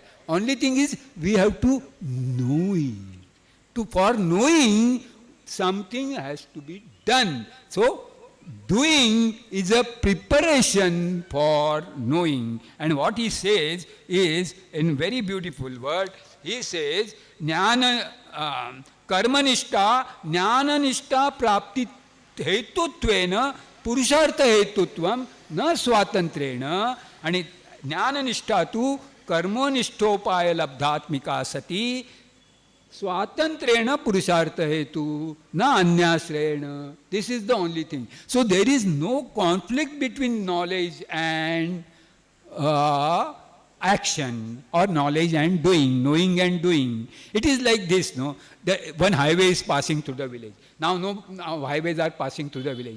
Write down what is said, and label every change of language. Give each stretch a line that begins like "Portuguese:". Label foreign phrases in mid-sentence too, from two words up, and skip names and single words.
English: Only thing is we have to know it. For knowing, something has to be done. So, doing is a preparation for knowing. And what he says is, in very beautiful word, he says,
Sanskrit: Jnana, Karmanishta, Jnananishta Prapti Hetutvena, Purushartha Hetutvam, Na Swatantrena, and Jnananishta tu Karmonishthopaya Labdhatmika Sati, Swatantrena Purushartha Hetu, Na Anyasrena.
English: This is the only thing. So there is no conflict between knowledge and action, or knowledge and doing, knowing and doing. It is like this, no? One highway is passing through the village. Now highways are passing through the village.